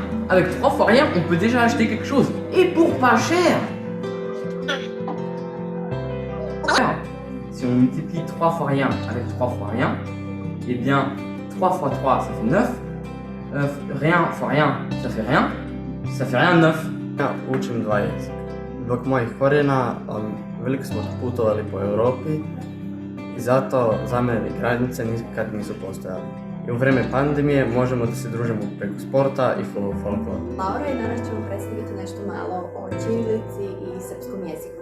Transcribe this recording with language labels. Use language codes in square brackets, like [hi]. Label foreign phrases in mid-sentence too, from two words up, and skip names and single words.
[fr] Avec 3 fois rien, on peut déjà acheter quelque chose. Et pour pas cher. Si on multiplie 3 fois rien avec 3 fois rien, eh bien, 3 fois 3, ça fait 9. Rien fois rien, ça fait rien. Ça fait rien 9. [hr] Ja učim 2 jezika. Zbog mojih korijena, veliko smo putovali po Europi i zato za mene granice nikad nisu postojale. [sr] I u vreme pandemije možemo da se družimo preko sporta i folklora. Laura i danas ćemo predstaviti nešto malo o ćirilici i srpskom jeziku.